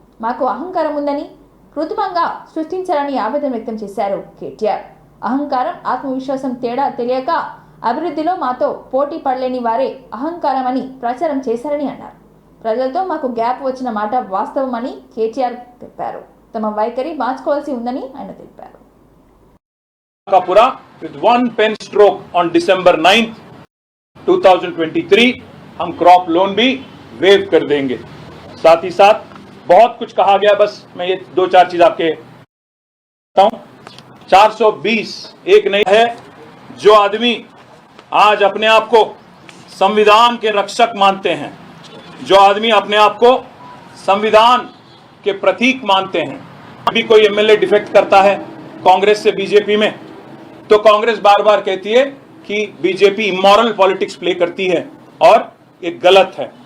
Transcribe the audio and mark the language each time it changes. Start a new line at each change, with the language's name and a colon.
Telugu: మాకు అహంకారం ఉందని కృత్రిమంగా సృష్టించారని ఆవేదన వ్యక్తం చేశారు కేటీఆర్. అహంకారం, ఆత్మవిశ్వాసం తేడా తెలియక అభివృద్ధిలో మాతో పోటీ పడలేని వారే అహంకారమని ప్రచారం చేశారని అన్నారు. ప్రజలతో మాకు గ్యాప్ వచ్చిన మాట వాస్తవమని కేటీఆర్ చెప్పారు. తమ వైఖరి మార్చుకోవాల్సి ఉందని ఆయన తెలిపారు.
English: Kapura with one pen stroke on December 9th 2023
Hindi: हम क्रॉप लोन भी वेव कर देंगे. साथ ही साथ बहुत कुछ कहा गया, बस मैं ये 2-4 चीज आपके बताता हूं. 420 एक नहीं है. जो आदमी आज अपने आप को संविधान के रक्षक मानते हैं, जो आदमी अपने आप को संविधान के प्रतीक मानते हैं, अभी कोई एमएलए डिफेक्ट करता है कांग्रेस से बीजेपी में, तो कांग्रेस बार बार कहती है कि बीजेपी इमोरल पॉलिटिक्स प्ले करती है और ये गलत है.